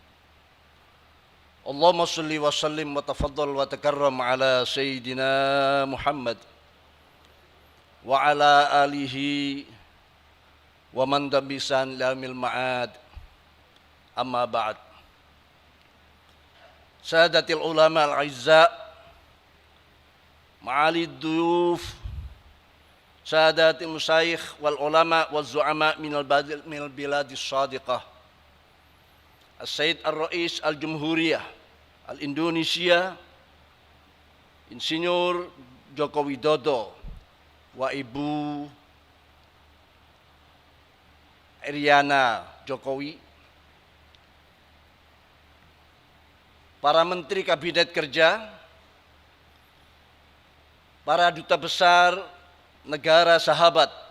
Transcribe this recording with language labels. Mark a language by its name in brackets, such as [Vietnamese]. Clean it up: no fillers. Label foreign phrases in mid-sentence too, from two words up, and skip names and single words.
[Arabic] اللهم صل وسلم وتفضل وتكرم على سيدنا محمد وعلى آله ومن دبسان لام المعاد. أما بعد. ساداتي العلماء الأعزاء، معالي الضيوف، سادات المشايخ والعلماء والزعماء من البلاد الصديقة. السيد الرئيس الجمهورية الإندونيسيا [Indonesian] Insinyur Joko Widodo wa Ibu Iriana Jokowi, para menteri kabinet kerja, para duta besar negara sahabat,